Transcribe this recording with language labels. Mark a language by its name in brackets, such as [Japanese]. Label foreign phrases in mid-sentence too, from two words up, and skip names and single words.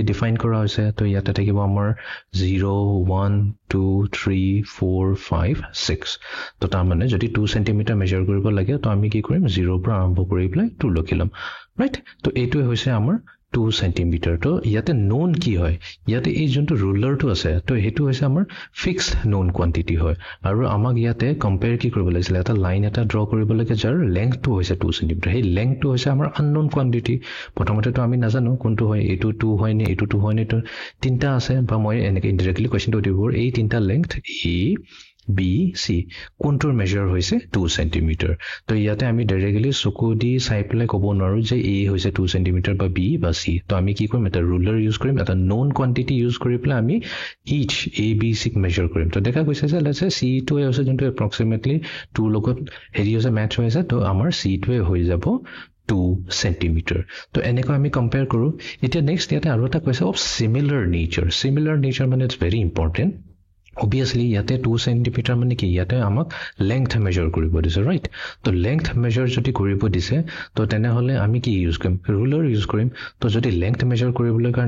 [Assamese] ডিফাইন কৰা হৈছে তো ইয়াতে থাকিব আমাৰ 0 1 2 3 4 5 6 তো তাৰমানে যদি 2 centimeter মেজাৰ কৰিব লাগে তো আমি কি কৰিম 0 পৰা আৰম্ভ কৰি পেলাই 2 লখি লম ৰাইট তো এইটোৱে হৈছে আমাৰ 2 centimeter তো ইয়াতে known কি হয় ইয়াতে এই যোনটো ৰুলাৰটো আছে তো সেইটো হৈছে আমাৰ [English] fixed known quantity [Assamese] হয় আৰু আমাক ইয়াতে কম্পেয়াৰ কি কৰিব লাগিছিল এটা লাইন এটা ড্ৰ কৰিব লাগে যাৰ লেংথটো হৈছে 2 centimeter সেই লেংথটো হৈছে আমাৰ [English] unknown quantity [Assamese] প্ৰথমতে তো আমি নাজানো কোনটো হয় এইটো 2 হয় নে এইটো 2 হয় নে তো তিনটা আছে বা মই এনেকৈ ইনডাইৰেক্টলি কোৱেশ্চনটো দিব এই তিনটা লেংথ এ B, C কোনটোৰ মেজাৰ হৈছে 2 centimeter তো ইয়াতে আমি ডাইৰেক্টলি চকু দি চাই পেলাই ক'ব নোৱাৰো যে A হৈছে 2 centimeter বা B বা C তো আমি কি কৰিম এটা ৰুলাৰ ইউজ কৰিম এটা [English] known quantity [Assamese] ইউজ কৰি পেলাই আমি each A B C মেজাৰ কৰিম তো দেখা গৈছে যে [English] let's say [Assamese] C টো হৈছে যোনটো এপ্ৰক্সিমেটলি 2 লগত হেৰি হৈছে মেচ হৈছে তো আমাৰ C টোৱে হৈ যাব 2 centimeter তো এনেকৈ আমি কম্পেয়াৰ কৰো এতিয়া নেক্সট ইয়াতে আৰু এটা কৈছে [English] of similar [Assamese] নেচাৰ মানে [English] it's very important obviously [Assamese] ইয়াতে 2 centimeter মানে কি ইয়াতে আমাক [English] length measure [Assamese] কৰিব দিছে ৰাইট তো [English] length measure [Assamese] যদি কৰিব দিছে তো তেনে হলে আমি কি ইউজ কৰিম ৰুলাৰ ইউজ কৰিম তো যদি [English] length measure [Assamese] কৰিবলৈ কাৰণে